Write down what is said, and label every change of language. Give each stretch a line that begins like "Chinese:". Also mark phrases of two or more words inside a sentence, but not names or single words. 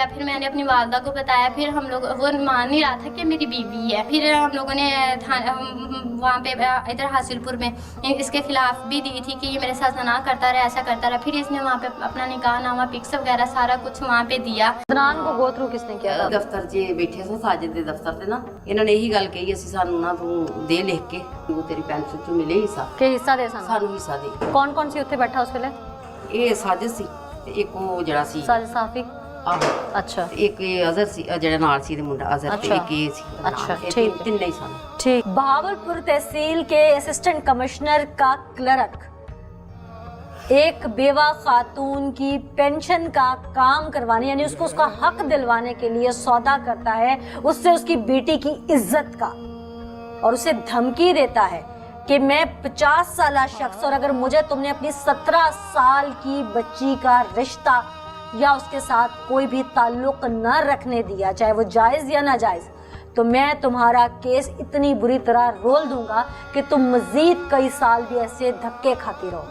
Urdu: پھر میں نے اپنی والدہ کو بتایا۔ پھر ہم لوگ، وہ مان نہیں رہا تھا کہ میری بیوی ہے. پھر ہم لوگوں نے وہاں پہ ادھر حاصل پور میں اس کے خلاف بھی دی تھی کہ یہ میرے ساتھ نہ کرتا رہا، ایسا کرتا رہا. پھر اس نے وہاں پہ اپنا نکاح نامہ، پکس وغیرہ سارا کچھ وہاں پہ دیا. عدنان کو
English: go through
Urdu: کس نے کیا تھا?
Punjabi: ਦਫ਼ਤਰ 'ਚ ਬੈਠੇ ਸਾਂ ਸਾਜਿਦ ਦੇ ਦਫ਼ਤਰ ਤੇ ਨਾ, ਇਹਨਾਂ ਨੇ ਇਹੀ ਗੱਲ ਕਹੀ ਅਸੀਂ ਸਾਨੂੰ ਨਾ ਤੂੰ ਦੇ ਲਿਖ ਕੇ ਤੂੰ ਤੇਰੀ ਪੈਨਸ਼ਨ 'ਚ ਮਿਲੇ ਹਿੱਸਾ, ਕਿ ਹਿੱਸਾ ਦੇ ਸਨ? ਸਾਨੂੰ ਹਿੱਸਾ ਦੇ। ਕੌਣ ਕੌਣ ਸੀ ਉੱਥੇ ਬੈਠਾ ਉਸ ਵੇਲੇ? ਇਹ ਸਾਜਿਦ ਸੀ ਤੇ ਇੱਕ ਉਹ ਜਿਹੜਾ ਸੀ साजिद साफी। ਆਹੋ अच्छा ਤੇ ਇੱਕ ਇਹ ਅਜ਼ਰ ਸੀ ਜਿਹੜਾ ਨਾਲ ਸੀ ਇਹਦੇ ਮੁੰਡਾ ਅਜ਼ਰ ਤੇ ਅੱਛਾ। ਇੱਕ ਇਹ ਸੀ ਨਾਲ। अच्छा, ਇਹ
Urdu: ٹھیک ہے.
Punjabi: ਤਿੰਨੇ ਹੀ ਸਨ। ठीक।
Urdu: بہاولپور تحصیل کے اسسٹنٹ کمشنر کا کلرک ایک بیوہ خاتون کی پنشن کا کام کروانے یعنی اس کو اس کا حق دلوانے کے لیے سودا کرتا ہے اس سے اس کی بیٹی کی عزت کا, اور اسے دھمکی دیتا ہے کہ میں 50 سال شخص اور اگر مجھے تم نے اپنی 17 سال کی بچی کا رشتہ یا اس کے ساتھ کوئی بھی تعلق نہ رکھنے دیا، چاہے وہ جائز یا ناجائز، تو میں تمہارا کیس اتنی بری طرح رول دوں گا کہ تم مزید کئی سال بھی ایسے دھکے کھاتی رہو.